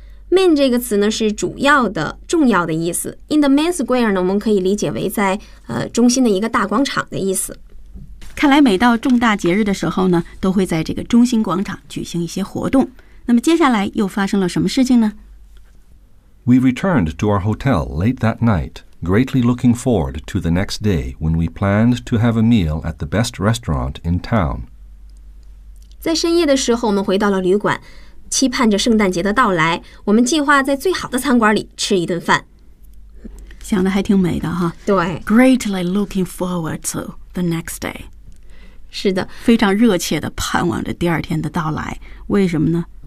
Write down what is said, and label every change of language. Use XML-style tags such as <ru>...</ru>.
<zh>main 这个词呢是主要的重要的意思，</zh> <en>in the main square</en> <zh>呢我们可以理解为在中心的一个大广场的意思。看来每到重大节日的时候呢，都会在这个中心广场举行一些活动。那么接下来又发生了什么事情呢？</zh> <en>We returned to our hotel late that night, greatly looking forward to the next day when we planned to have a meal at the best restaurant in town。</en> <zh>在深夜的时候，我们回到了旅馆，期盼着圣诞节的到来。我们计划在最好的餐馆里吃一顿饭。想的还挺美的哈。对。</zh> <en>Greatly looking forward to the next day。</en> <zh>是的。非常热切地盼望着第二天的到来。为什么呢？</zh>